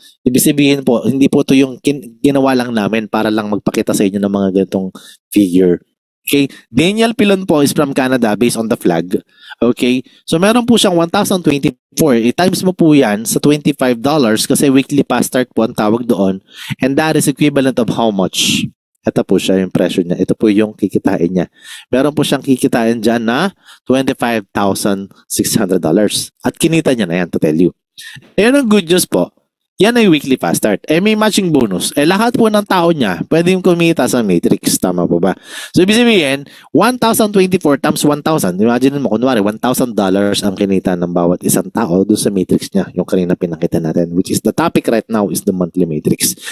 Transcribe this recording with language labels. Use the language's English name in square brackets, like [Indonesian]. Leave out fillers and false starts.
[Filipino] Ibig sabihin po, hindi po ito yung ginawa lang namin para lang magpakita sa inyo ng mga ganitong figure. [English] Okay, Daniel Pilon po is from Canada based on the flag. Okay, so [Filipino] meron po siyang [English] 1,024. [Filipino] I-times mo po yan sa $25 kasi weekly pass start po ang tawag doon. [English] And that is equivalent of how much? [Filipino] Ito po siya yung presyo niya. Ito po yung kikitain niya. Meron po siyang kikitain dyan na $25,600. At kinita niya na yan, [English] to tell you. [Filipino] Ayan ang good news po. Yan ay weekly fast start. May matching bonus. Lahat po ng tao niya pwedeng kumita sa matrix. Tama po ba? So, ibig sabihin, 1,024 times 1,000. Imagine mo, kunwari, $1,000 ang kinita ng bawat isang tao doon sa matrix niya. Yung kanina pinakita natin. [English] Which is the topic right now is the monthly matrix.